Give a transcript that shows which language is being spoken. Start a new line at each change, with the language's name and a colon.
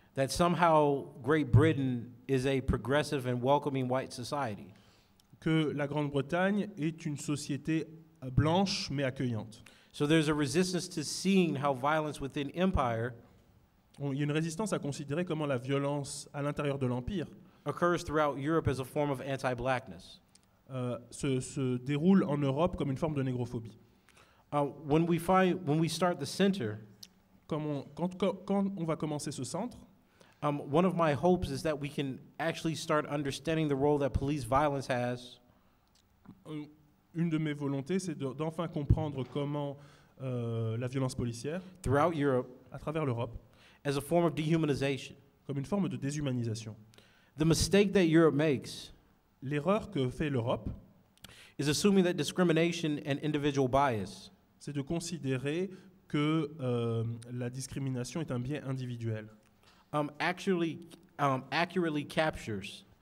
English: That somehow Great Britain is a progressive and welcoming white society.
French: Que la Grande-Bretagne est une société blanche mais accueillante.
English: So there's a resistance to seeing how violence within empire
French: Il y a une résistance à considérer comment la violence à l'intérieur de l'Empire
English: occurs throughout Europe as a form of anti-blackness.
French: se déroule en Europe comme une forme de négrophobie.
English: When we start the center,
French: Quand on va commencer ce centre,
English: one of my hopes is that we can actually start understanding the role that police violence has
French: une de mes volontés, c'est d'enfin comprendre comment la violence policière,
English: throughout Europe
French: à travers l'Europe,
English: as a form of dehumanization.
French: comme une forme de déshumanisation.
English: The mistake that Europe makes
French: L'erreur que fait l'Europe,
English: is assuming that discrimination and individual bias
French: c'est de considérer que la discrimination est un biais individuel.
English: actually accurately captures